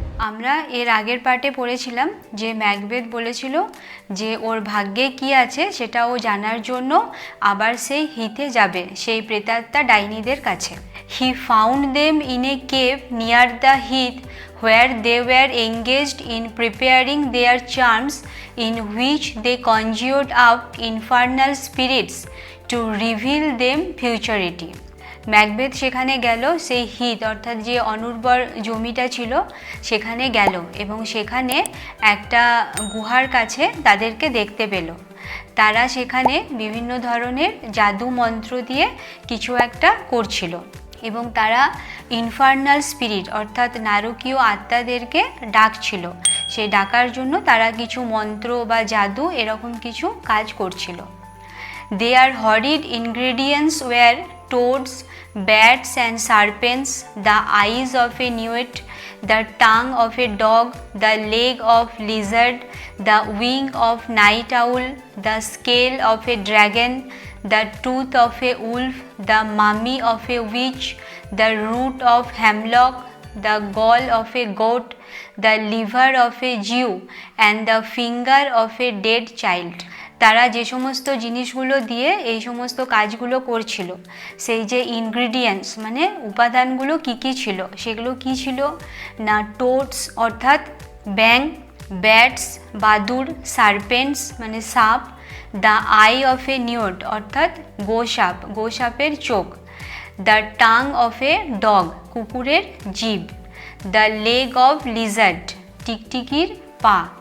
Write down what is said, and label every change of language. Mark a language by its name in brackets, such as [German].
[Bangla] আমরা এর আগের পার্টে পড়েছিলাম যে ম্যাকবেথ বলেছিল যে ওর ভাগ্যে কি আছে সেটা ও জানার জন্য আবার সেই হিথে যাবে, সেই প্রেতাত্মা ডাইনিদের কাছে। [English] He found them in a cave near the heath where they were engaged in preparing their charms, in which they conjured up infernal spirits to reveal them futurity. [Bangla] Macbeth সেখানে গেল, সেই হিথ অর্থাৎ যে অনুর্বর জমিটা ছিল সেখানে গেল এবং সেখানে একটা গুহার কাছে তাদেরকে দেখতে পেল। তারা সেখানে বিভিন্ন ধরনের জাদু মন্ত্র দিয়ে কিছু একটা করছিল এবং তারা ইনফার্নাল স্পিরিট অর্থাৎ নারকীয় আত্মাদেরকে ডাকছিল। সেই ডাকার জন্য তারা কিছু মন্ত্র বা জাদু এরকম কিছু কাজ করছিল। [English] Their horrid ingredients were toads, bats and serpents, the eyes of a newt, the tongue of a dog, the leg of lizard, the wing of night owl, the scale of a dragon, the tooth of a wolf, the mummy of a witch, the root of hemlock, the gall of a goat, the liver of a Jew, and the finger of a dead child. [Bangla] তারা যে সমস্ত জিনিসগুলো দিয়ে এই সমস্ত কাজগুলো করছিল, সেই যে ইনগ্রিডিয়েন্টস মানে উপাদানগুলো কি কি ছিল সেগুলো কি ছিল না, টোডস অর্থাৎ ব্যাং, ব্যাটস বাদুড়, সার্পেন্টস মানে সাপ, [English] the eye of a newt [Bangla] অর্থাৎ গোসাপ, গোসাপের চোখ, [English] the tongue of a dog [Bangla] কুকুরের জিভ, [English] the leg of lizard [Bangla] টিকটিকির পা,